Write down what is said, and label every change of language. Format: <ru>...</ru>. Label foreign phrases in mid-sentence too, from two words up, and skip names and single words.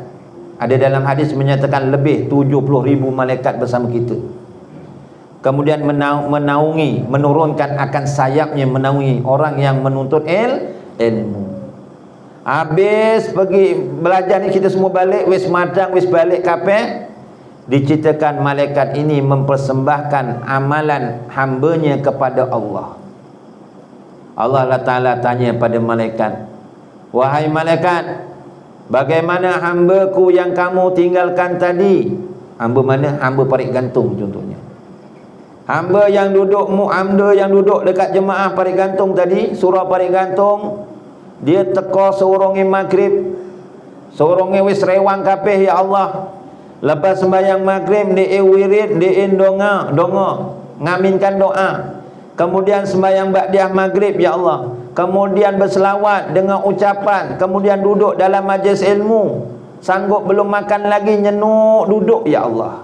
<ms>Ada dalam hadis menyatakan lebih 70,000 malaikat bersama kita. Kemudian menaungi, menurunkan akan sayapnya, menaungi orang yang menuntut ilmu. Habis pergi belajar ni kita semua balik,</ms> <jv>wis madang, wis balik kapeh.</jv> <ms>Diceritakan malaikat ini mempersembahkan amalan hambanya kepada Allah. Allah Ta'ala tanya pada malaikat, wahai malaikat, bagaimana hambaku yang kamu tinggalkan tadi? Hamba mana? Hamba parik gantung contohnya. Hamba yang duduk dekat jemaah parik gantung tadi, surau parik gantung, dia teka seorangnya maghrib, seorangnya</ms> <jv>wis rewang kabeh</jv> <ms>ya Allah. Lepas sembahyang maghrib dia wirid, dia donga, ngaminkan doa. Kemudian sembahyang ba'diyah maghrib ya Allah. Kemudian berselawat dengan ucapan, kemudian duduk dalam majlis ilmu. Sanggup belum makan lagi, nyenuk duduk ya Allah.</ms>